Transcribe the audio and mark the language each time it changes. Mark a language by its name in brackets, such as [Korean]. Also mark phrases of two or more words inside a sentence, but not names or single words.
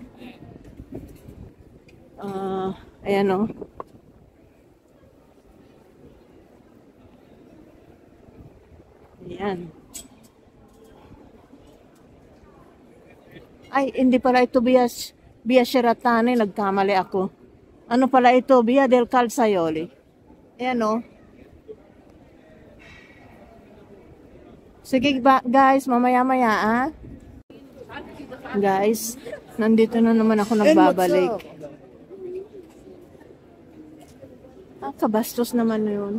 [Filipino] Ayan o. Ayan. Ay, hindi pala ito Via Cerretani, nagkamali ako. Ano pala ito? Via del Calzaioli. Ayan o. Sige guys, mamaya-maya Guys, nandito na naman ako nagbabalik. Kabastos naman yun.